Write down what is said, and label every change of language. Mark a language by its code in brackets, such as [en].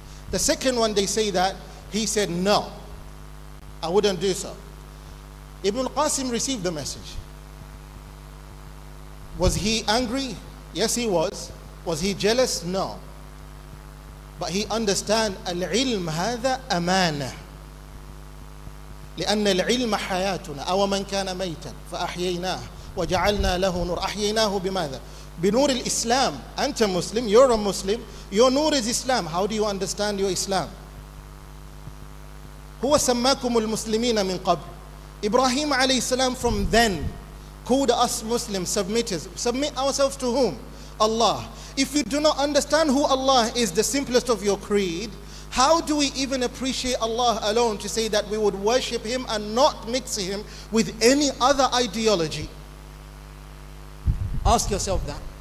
[en] The second one, they say that he said, no, I wouldn't do so. Ibn al-Qasim received the message. Was he angry? Yes, he was. Was he jealous? No. But he understand al-ilm [ar] هذا أمانة. لأن العلم حياتنا أو من كان ميتا فأحييناه وجعلنا له نور. أحييناه بماذا؟ بنور الإسلام. أنت [en] Muslim, you're a Muslim, your nur is Islam. How do you understand your Islam? [ar] هو سماكم المسلمين من قبل. [en] Ibrahim alayhi salam from then called us Muslims, submitters. Submit ourselves to whom? Allah. If you do not understand who Allah is, the simplest of your creed, how do we even appreciate Allah alone to say that we would worship Him and not mix Him with any other ideology? Ask yourself that.